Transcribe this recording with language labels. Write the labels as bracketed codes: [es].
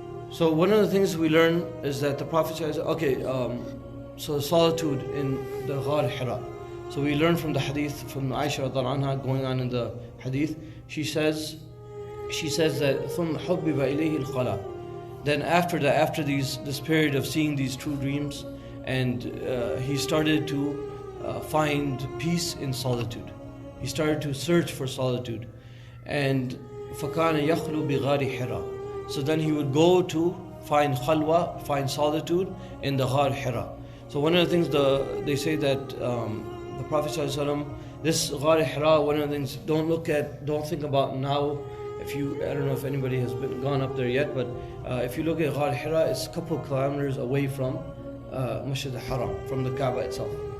[en] So one of the things we learn is that the Prophet says, so solitude in the Ghar Hira. So we learn from the hadith from Aisha radhiyallahu anha, going on in the hadith. She says that [ar] ثُمَّ حُبِّبَ إِلَيْهِ الْخَلَى. [en] Then after this period of seeing these true dreams, and he started to find peace in solitude. He started to search for solitude. And [ar] فَكَانَ يَخْلُو بِغَارِ حِرَى. [en] So then he would go to find khalwa, find solitude in the Ghar Hira. So one of the things they say that the Prophet ﷺ, this Ghar Hira, one of the things, don't think about now. I don't know if anybody has gone up there yet, but if you look at Ghar Hira, it's a couple of kilometers away from Masjid al-Haram, from the Kaaba itself.